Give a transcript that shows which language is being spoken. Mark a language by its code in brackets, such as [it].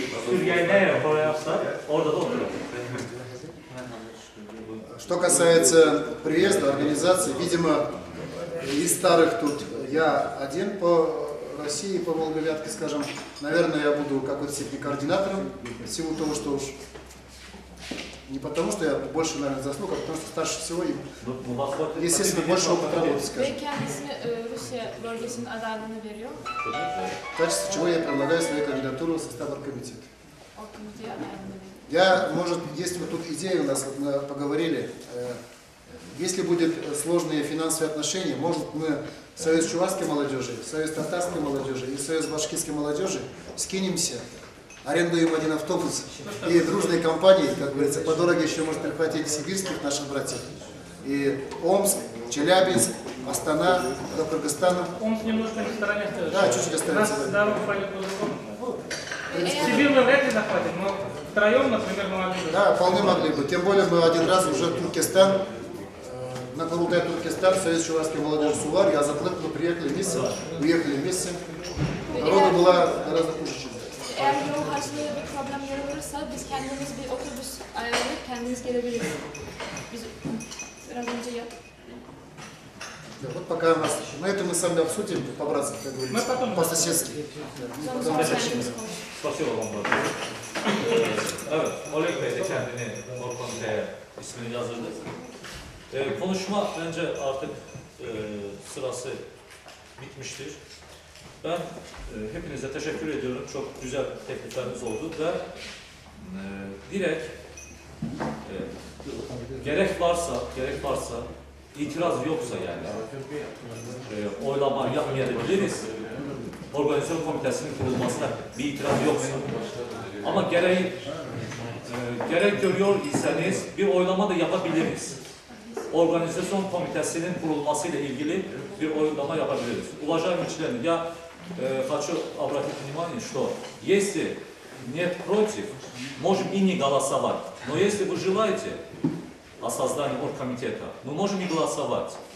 [tr] Türkiye'yi nereye koyarsa orada da oturur. [ru] Что касается приезда, организации, видимо, из старых тут я один по России, по Волговятке, скажем. Наверное, я буду в какой-то степени координатором, в силу того, что уж не потому, что я больше, наверное, заслуг, а потому что старше всего и, естественно, больше опыта работы, скажем. [tr] ve kendisine Rusya bölgesinin adaylığını veriyor. [ru] В качестве чего я предлагаю свою кандидатуру в состав оргкомитета. [tr] Orgkomiteye adaylığını veriyor. [ru] Я, может, если вот тут идея у нас, вот мы поговорили, если будет сложные финансовые отношения, может, мы Союз чувашской молодежи, Союз татарской молодежи и Союз башкирской молодежи скинемся, арендуем один автобус и дружной компанией, как говорится, по дороге еще может прихватить сибирских наших братьев. И Омск, Челябинск, Астана, до Кыргызстана. Омск немножко не в стороне стоит. Да, чуть-чуть останется. Дорога пойдет по-другому. Сибирь мы вряд ли захватим, но втроем, например, мы могли бы. Да, вполне могли бы. Тем более мы один раз уже в Туркестан, на Kurultaya Туркестан, Союз чувашской молодежи Сувар, я заплыл, мы приехали вместе, уехали вместе. Народу было гораздо хуже, чем [tr] Eğer yol harçlığı bir problem yaratırsa biz kendimiz bir otobüs ayarlayıp kendimiz gelebiliriz. Biz biraz önce [ru] Вот пока у нас, но это мы сами обсудим, по-братски, как говорится, по-соседски. Spasibo вам большое. [tr] Evet, Oleg Bey de kendini orgkomiteye ismini yazdırdı. Konuşma bence artık sırası bitmiştir. Ben hepinize teşekkür ediyorum. Çok güzel teklifleriniz oldu ve direkt gerek varsa itiraz yoksa yani oylama yapmayabiliriz. organizasyon komitesinin kurulmasına bir itiraz yoksa. Ama gerek görüyor iseniz bir oylama da yapabiliriz. Organizasyon komitesinin kurulmasıyla ilgili bir oylama yapabiliriz. [ru] Уважаемые члены, я хочу обратить внимание, что если нет против, можем и не голосовать. Но если вы желаете о создании оргкомитета, мы можем и голосовать.